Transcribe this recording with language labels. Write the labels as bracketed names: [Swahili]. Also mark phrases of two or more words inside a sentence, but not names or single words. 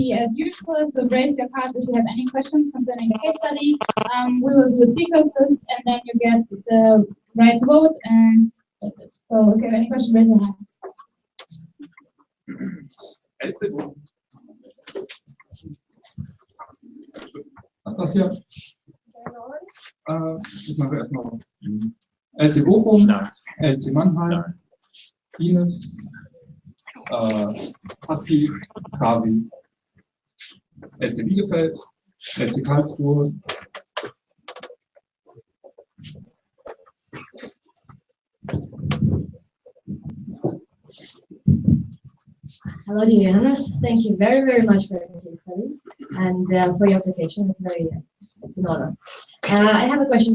[English] be as usual, so raise your cards if you have any questions concerning the case study. We will do a speakers list and then you get the right vote and that's it. So if you have any questions, raise your hand. [German] Was ist das hier? Ich mache erstmal LC Bochum, LC Mannheim, Ines, Husky, Kavi, LC Bielefeld, LC Karlsruhe. [English] Hello, dear Johannes. Thank you very, very much for your case study and for your application. It's an honor. I have a question.